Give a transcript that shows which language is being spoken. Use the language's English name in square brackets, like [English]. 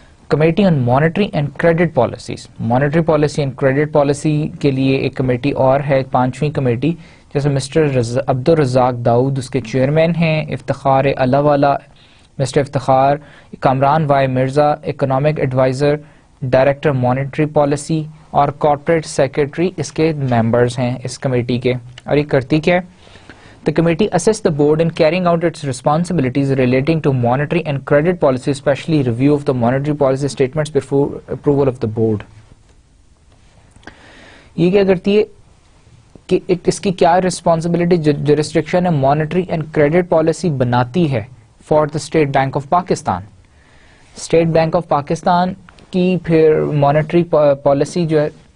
[Urdu] Committee on monetary and credit policies, monetary policy and credit policy کے لیے ایک committee اور ہے، 5ویں کمیٹی، جیسے مسٹر عبدالرزاق داؤد اس کے چیئرمین ہیں، افتخار اللہ والا mister Iftikhar, Kamran Y Mirza economic advisor, director monetary policy, اور کارپوریٹ سیکرٹری اس کے ممبرز ہیں اس کمیٹی کے. اور یہ کرتی کیا ہے؟ [English] The committee assists the board in carrying out its responsibilities relating to monetary and credit policy, especially review of the monetary policy statements before approval of the board. [Urdu] یہ کیا کرتی ہے کہ اس کی کیا ریسپانسبلٹی جورسڈکشن ہے؟ مانیٹری اینڈ کریڈٹ پالیسی بناتی ہے for the state bank of Pakistan. State bank of Pakistan کی پھر مانیٹری پالیسی جو ہے